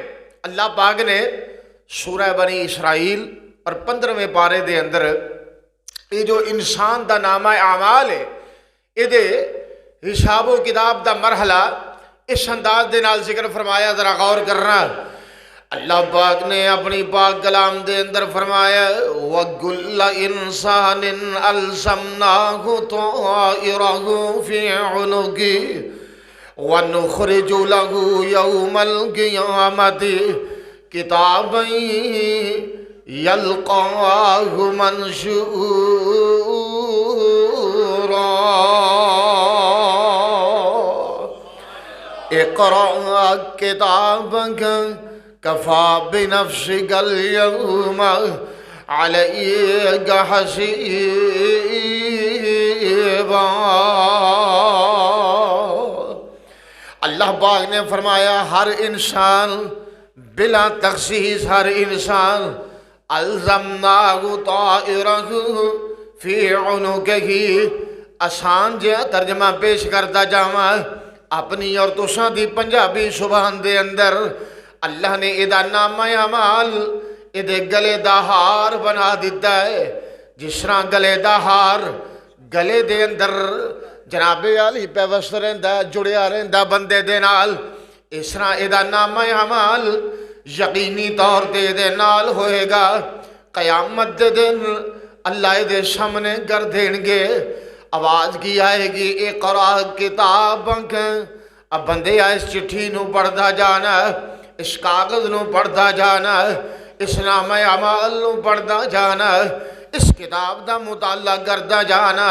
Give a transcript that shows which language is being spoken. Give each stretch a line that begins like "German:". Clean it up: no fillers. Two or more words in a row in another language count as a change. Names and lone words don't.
Punjabi: اللہ پاک نے سورہ بنی اسرائیل اور 15ویں پارے دے اندر یہ جو انسان دا نامہ اعمال ہے، یہ دے حساب و کتاب دا مرحلہ اس انداز دے نال ذکر فرمایا، ذرا غور کرنا۔ اللہ پاک نے اپنی پاک کلام دے اندر فرمایا،
Arabic: وَكُلَّ إِنسَانٍ أَلْزَمْنَاهُ طَائِرَهُ فِي عُنُقِهِ وَنُخْرِجُ لَهُ يَوْمَ الْقِيَامَةِ كِتَابًا يَلْقَاهُ مَنشُورًا اقرأ كتابك كفى بنفسك اليوم عليك حسيبا۔
Punjabi: اللہ پاک نے فرمایا ہر انسان بلا تخصیص، ہر انسان
Arabic: الزمناہ طائرہ فی عنقہ،
Punjabi: آسان جہا ترجمہ پیش کرتا جاواں اپنی اور تساں دی پنجابی زبان دے اندر، اللہ نے ادا نامہ اعمال ادے گلے دا ہار بنا دیتا ہے، جس طرح گلے دا ہار گلے دے اندر جناب علی پیوست رہندا جڑیا رہندا بندے دے نال، اس طرح ادا نامہ اعمال یقینی طور تے دے نال ہوئے گا۔ قیامت دے دن اللہ دے سامنے کر دین گے، آواز کی آئے گی،
Arabic: اقرا کتابک،
Punjabi: اب بندے اس چٹھی نو پڑھدا جانا، اس کاغذ نو پڑھدا جانا، اس نامہ اعمال نو پڑھدا جانا، اس کتاب دا مطالعہ کردا جانا۔